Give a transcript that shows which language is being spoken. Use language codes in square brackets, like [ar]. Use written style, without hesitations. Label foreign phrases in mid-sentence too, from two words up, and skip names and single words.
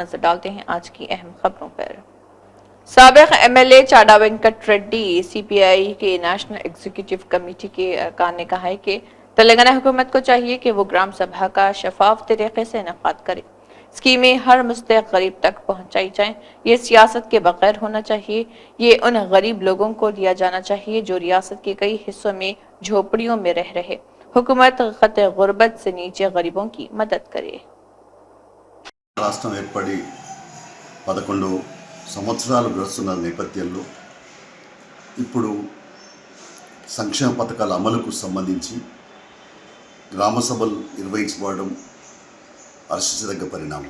[ur] نظر ڈالتے ہیں آج کی اہم خبروں پر۔ سابق ایم ایل اے چاڈا وینکٹ ریڈی سی پی آئی کے [en] National Executive Committee [ur] کے ارکان نے کہا ہے کہ تلنگانہ حکومت کو چاہیے کہ وہ گرام سبھا کا شفاف طریقے سے انعقاد کرے۔ اسکیمیں ہر مستحق غریب تک پہنچائی جائیں۔ یہ سیاست کے بغیر ہونا چاہیے۔ یہ ان غریب لوگوں کو دیا جانا چاہیے جو ریاست کے کئی حصوں میں جھوپڑیوں میں رہ رہے۔ حکومت خط غربت سے نیچے غریبوں کی مدد کرے۔ [te] రాష్ట్రం ఏర్పడి 11 సంవత్సరాలు గడుస్తున్న నేపథ్యంలో ఇప్పుడు సంక్షేమ పథకాల అమలుకు సంబంధించి గ్రామ సభలు నిర్వహించబడడం హర్షించదగ్గ పరిణామం.